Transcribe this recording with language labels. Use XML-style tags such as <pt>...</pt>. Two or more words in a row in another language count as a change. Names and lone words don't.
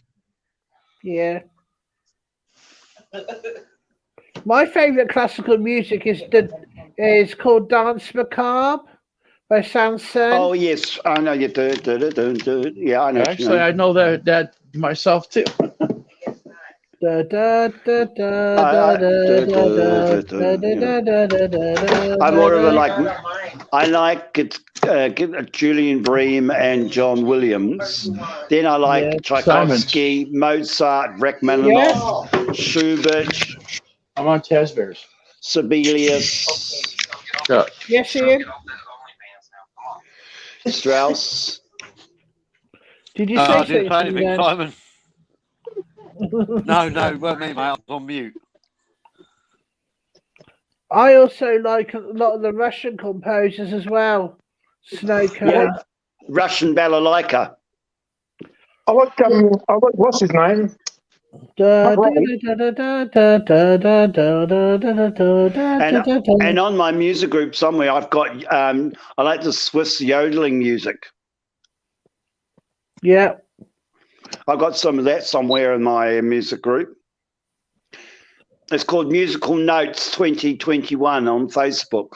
<en>Yeah. My favourite classical music is called Dance Macabre by Sanson. Oh yes, I know you do. Yeah, I know. Actually, I know that myself too. Da, da, da, da, I- da, du- da, da, du- da, du- da, yeah. da, da, da, da, I'm da, more of a da. I like it, Julian Bream and John Williams. Then I like Yeah. Tchaikovsky, Mozart, Rachmaninoff, Schubert, I'm on Tasbears. Sibelius, Yeah. Yes, Ian. Strauss. Did you I say didn't say something anything, then? Simon. No, it weren't me, mate. I was on mute. I also like a lot of the Russian composers as well. Snow Cone. Yeah, Russian balalaika. I like what's his name? Da, da, Right. da, da, da, da, da, da, da, da, da, da, da, da, da. And on my music group somewhere, I've got I like the Swiss yodeling music. Yeah. I've got some of that somewhere in my music group. It's called Musical Notes 2021 on Facebook.</en>